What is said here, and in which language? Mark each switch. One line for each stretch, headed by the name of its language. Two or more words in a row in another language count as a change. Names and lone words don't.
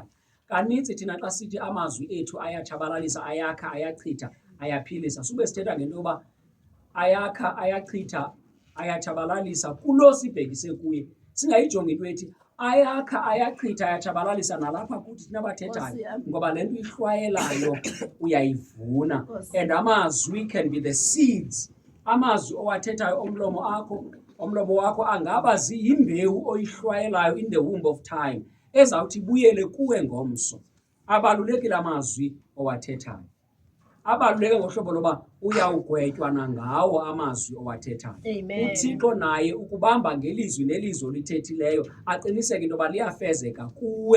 Xhosa: Kanintsi thina xa sithi amazwi ethu ayatshabalalisa, ayakha, ayachitha, ayaphilisa, sube sithetha ngento yoba ayakha, ayachitha, ayatshabalalisa kulo sibhekise kuye. Singayijongi into ethi ayakha, ayachitha, ayatshabalalisa nalapha kuthi thina bathethayo, ngoba le nto ihlwayelayo uyayivuna.
English: And amazwi can be the seeds.
Xhosa: Amazwi owathethayo omlomo wakho angaba ziyimbewu oyihlwayelayo
English: in the womb of time
Xhosa: ezawuthi ibuyele kuwe ngomso. Abalulekile amazwi owathethayo. Abaluleke ngohlobo loba uyawugwetywa nangawo amazwi owathethayo. uThixo naye ukubamba ngelizwi nelizwi olithethileyo aqiniseke into yoba liyafezeka kuwe.